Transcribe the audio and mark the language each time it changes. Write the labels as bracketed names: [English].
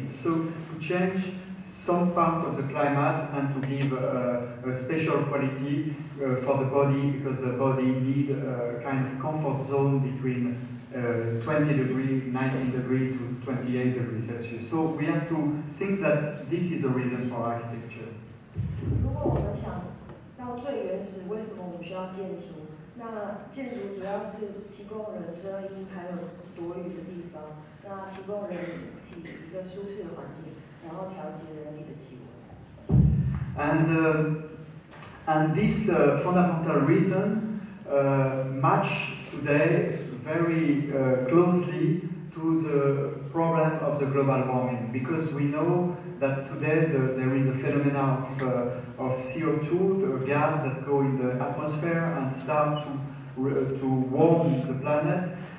[English] It's so to change some part of the climate and to give a special quality for the body, because the body needs a kind of comfort zone between 20 degrees, 19 degrees to 28 degrees Celsius. So we have to think that this is the reason for architecture. [Chinese] 如果我们想到最原始，为什么我们需要建筑？那建筑主要是提供人遮阴还有躲雨的地方，那提供人体一个舒适的环境，然后调节人体的气温。 [English] And this fundamental reason match today very closely to the problem of the global warming, because we know that today there is a phenomenon of CO2, the gas that go in the atmosphere and start to warm the planet.